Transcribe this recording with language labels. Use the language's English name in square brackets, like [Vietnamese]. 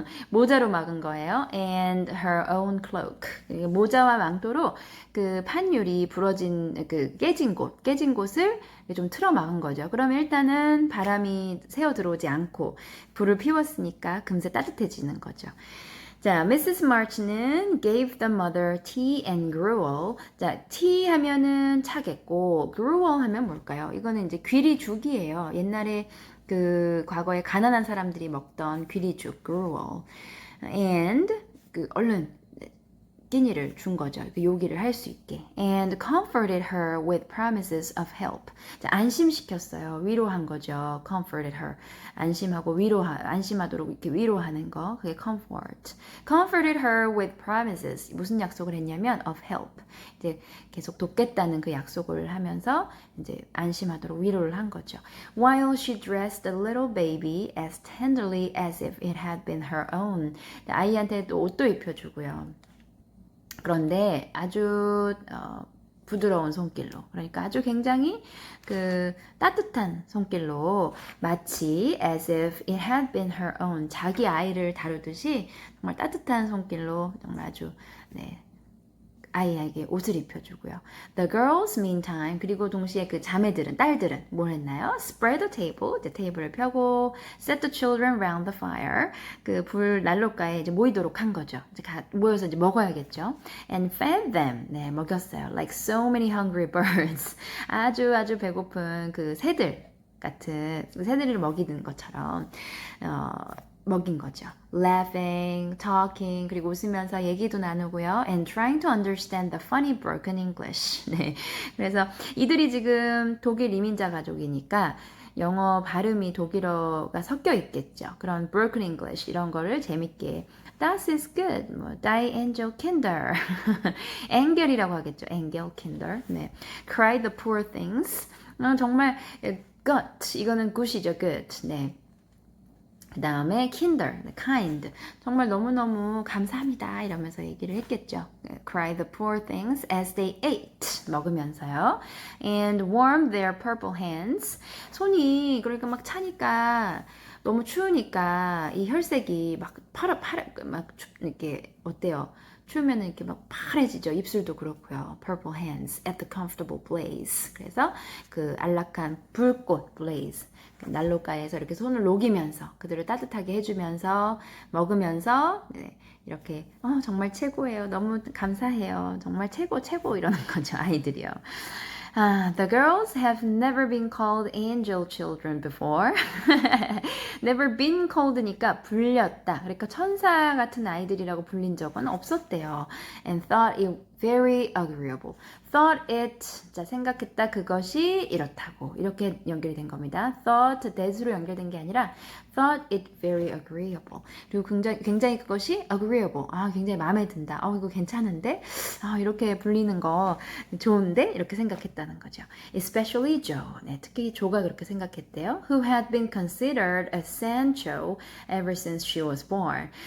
[Korean] 모자로 막은 거예요. [English] And her own cloak. [Korean] 모자와 망토로 그 판율이 깨진 곳을 좀 틀어 막은 거죠. 그러면 일단은 바람이 새어 들어오지 않고 불을 피웠으니까 금세 따뜻해지는 거죠. [English] 자, Mrs. March는 gave the mother tea and gruel. [Korean] 자, tea 하면은 차겠고, gruel 하면 뭘까요? 이거는 이제 귀리죽이에요. 옛날에 과거에 가난한 사람들이 먹던 귀리죽, gruel. And, 얼른 끼니를 준 거죠. 요기를 할 수 있게. [English] And comforted her with promises of help. [Korean] 자, 안심시켰어요. 위로한 거죠. Comforted her. 안심하도록 이렇게 위로하는 거. 그게 comfort. Comforted her with promises. 무슨 약속을 했냐면 of help. 이제 계속 돕겠다는 그 약속을 하면서 이제 안심하도록 위로를 한 거죠. [English] While she dressed the little baby as tenderly as if it had been her own. [Korean] 아이한테 또 옷도 입혀주고요. 그런데 아주 부드러운 손길로, 그러니까 아주 굉장히 따뜻한 손길로 마치 [English] as if it had been her own, [Korean] 자기 아이를 다루듯이 정말 따뜻한 손길로 정말 아주 아이에게 옷을 입혀주고요. [English] The girls meantime [Korean] 그리고 동시에 그 자매들은 딸들은 뭘 했나요? [English] Spread the table [Korean] 이제 테이블을 펴고 [English] set the children round the fire [Korean] 그 불 난로가에 이제 모이도록 한 거죠. 이제 모여서 이제 먹어야겠죠. [English] And fed them [Korean] 네 먹였어요. [English] Like so many hungry birds [Korean] 아주 배고픈 그 새들 같은 새들을 먹이는 것처럼 먹인 거죠. [English] Laughing, talking, [Korean] 그리고 웃으면서 얘기도 나누고요. [English] And trying to understand the funny broken English. [Korean] 네. 그래서 이들이 지금 독일 이민자 가족이니까 영어 발음이 독일어가 섞여 있겠죠. 그런 broken English 이런 거를 재밌게 [German] Das ist good. 뭐 Die Angel Kinder. [Korean] 앵겔이라고 하겠죠. [German] Angel Kinder. 네. [English] Cry the poor things. [Korean] 정말 good. 이거는 good이죠. [English] good. 네. [Korean] 그 다음에 kinder, kind. 정말 너무너무 감사합니다. 이러면서 얘기를 했겠죠. [English] Cry the poor things as they ate. [Korean] 먹으면서요. [English] And warm their purple hands. [Korean] 손이 그러니까 막 차니까 너무 추우니까 이 혈색이 막 막 이렇게 어때요? 추우면 이렇게 막 파래지죠. 입술도 그렇고요. [English] Purple hands at the comfortable blaze. [Korean] 그래서 그 안락한 불꽃 blaze. 난로가에서 이렇게 손을 녹이면서 그들을 따뜻하게 해주면서 먹으면서 네, 이렇게 정말 최고예요. 너무 감사해요. 정말 최고 이러는 거죠. 아이들이요. [English] The girls have never been called angel children before. [Korean] never been called니까 불렸다. 그러니까 천사 같은 아이들이라고 불린 적은 없었대요. [English] And thought it very agreeable. [Korean] Thought it, 자 생각했다 그것이 이렇다고 이렇게 연결이 된 겁니다. [English] Thought that으로 [Korean] 연결된 게 아니라 [English] thought it very agreeable. [Korean] 그리고 굉장히 그것이 agreeable. 굉장히 마음에 든다. 이거 괜찮은데? 이렇게 불리는 거 좋은데? 이렇게 생각했다는 거죠. [English] Especially Joe. [Korean] 네, 특히 조가 그렇게 생각했대요. [English] Who had been considered a Sancho ever since she was born.